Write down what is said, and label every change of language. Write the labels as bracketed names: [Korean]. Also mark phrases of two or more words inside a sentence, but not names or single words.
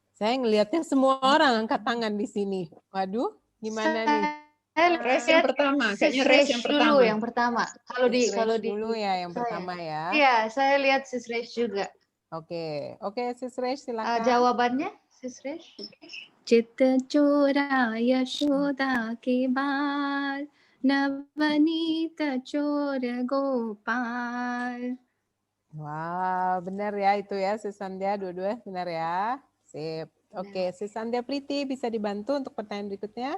[Indonesian] Saya ngelihatnya semua orang angkat tangan di sini. Waduh, gimana nih? Race yang pertama, kayaknya race yang pertama. Dulu yang pertama. Kalau di dulu ya yang pertama ya. Iya, saya lihat Sis Resh juga. Oke, Sis Resh silakan. Jawabannya Sis Resh. [Hindi] चित चोरा यशोदा के बाल नवनीत चोर गोपाल. [Indonesian] Wow, benar ya itu ya Sis Sandhya, dua-dua benar ya. Sip. Oke, Sis Sandhya Priti bisa dibantu untuk pertanyaan berikutnya?